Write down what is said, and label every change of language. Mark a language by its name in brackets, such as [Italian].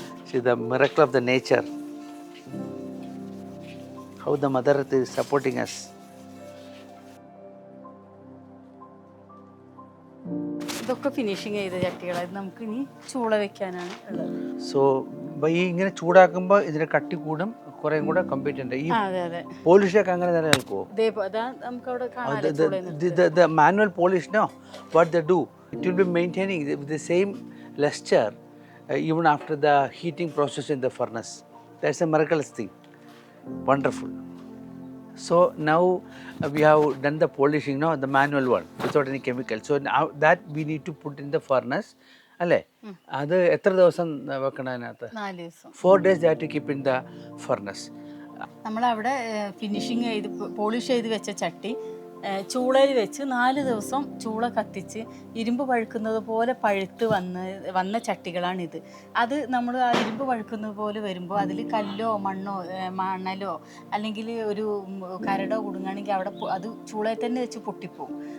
[English] See the miracle of the nature. How the Mother Earth is supporting us. [Malayalam] ഇതൊക്കെ finishing ചെയ്ത ചട്ടികളായത് നമുക്ക് ഇനി ചൂള വെക്കാനാണ് ഉള്ളത്. സോ ഈ ഇങ്ങനെ ചൂടാക്കുമ്പോൾ ഇതിന് കട്ടി കൂടും, കുറേ കൂടെ കമ്പീറ്റ് ഉണ്ട്. ഈ അതെ പോളിഷൊക്കെ അങ്ങനെ തന്നെ നിൽക്കുമോ? നമുക്ക് അവിടെ കാണാം. [English] The manual polish, no, what they do, it will be maintaining the same luster even after the heating process in the furnace. That's a miraculous thing. Wonderful. So now we have done the polishing, no, the manual one without any chemical. So now that we need to put in the furnace. [Malayalam] അല്ലേ? അത് എത്ര ദിവസം വെക്കണം അതിനകത്ത്? 4 ദിവസം. [English] 4 days they have to keep in the furnace. [Malayalam] നമ്മളവിടെ finishing ചെയ്ത് polish ചെയ്ത് വെച്ച ചട്ടി ചൂളയിൽ വെച്ച് 4 ദിവസം ചൂള കത്തിച്ച് ഇരുമ്പ് പഴുക്കുന്നത് പോലെ പഴുത്ത് വന്ന ചട്ടികളാണിത്. അത് നമ്മൾ ആ ഇരുമ്പ് പഴുക്കുന്നത് പോലെ വരുമ്പോൾ അതിൽ കല്ലോ മണലോ അല്ലെങ്കിൽ ഒരു കരടോ കുടുങ്ങുകയാണെങ്കിൽ അവിടെ അത് ചൂളയിൽ തന്നെ വെച്ച് പൊട്ടിപ്പോവും.